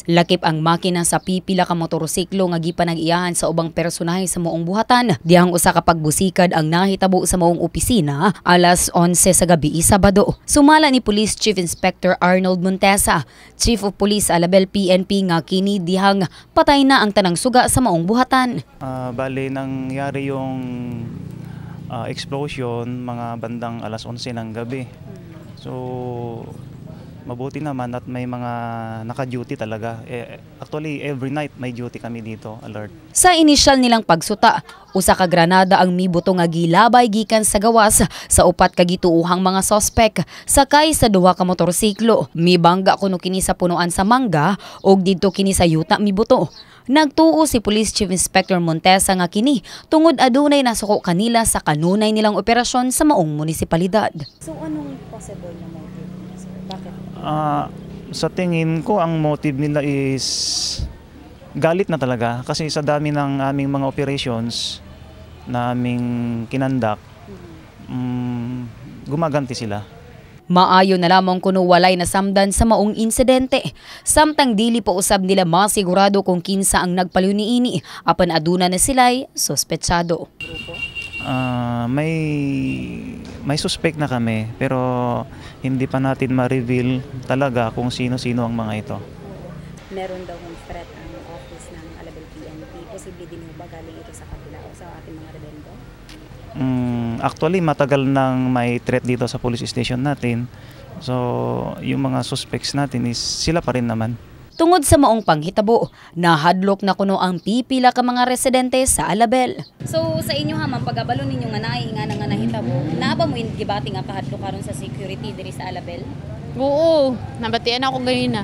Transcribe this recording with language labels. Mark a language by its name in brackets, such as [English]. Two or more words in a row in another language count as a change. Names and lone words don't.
[Cebuano] Lakip ang makina sa pipila ka motorsiklo nga gipanag-iyahan sa ubang personahe sa moong buhatan. Dihang usa ka pagbusikad ang nahitabo sa moong opisina alas 11 sa gabi Sabado. Sumala ni Police Chief Inspector Arnold Montesa, [English] Chief of Police [Cebuano] Alabel PNP nga kini dihang patay na ang tanang suga sa moong buhatan. [Filipino] Bali nangyari yung explosion mga bandang alas 11 ng gabi. So mabuti naman at may mga naka-duty talaga. Actually, [English] every night [Filipino] may duty kami dito, alert. [Cebuano] Sa inisyal nilang pagsuta, usa ka granada ang mibuto nga gilabay gikan sa gawas sa upat ka gituuhang mga sospek sakay sa duha ka motorsiklo. Mibangga kuno kini sa punuan sa Mangga ug didto kini sa yuta mibuto. Nagtuo si Police Chief Inspector Montesa nga kini tungod adunay nasuko kanila sa kanunay nilang operasyon sa maong munisipalidad. [Filipino] So anong possible na motive? Bakit? Sa tingin ko ang motive nila is galit na talaga kasi sa dami ng aming mga operations na aming kinandak, gumaganti sila. [Cebuano] Maayo na lamang kuno walay nasamdan sa maong insidente. Samtang dili pa usab nila masigurado kung kinsa ang nagpaliw niini apan aduna na sila'y sospetsado. [Filipino] May suspect na kami pero hindi pa natin ma-reveal talaga kung sino-sino ang mga ito. Meron daw ng threat ang office ng Alabel PNP. Posible din ba galing ito sa kabila o sa ating mga rebelde? Actually, matagal nang may threat dito sa police station natin. So, yung mga suspects natin is sila pa rin naman. [Cebuano] Tungod sa maong panghitabo, nahadlok na kuno ang pipila ka mga residente sa Alabel. So sa inyo ha, pagabalo ninyo nga naay nga nahitabo, naa ba mo gibati nga kahadlok karon sa security diri sa Alabel? Oo, nabatian ako ganina.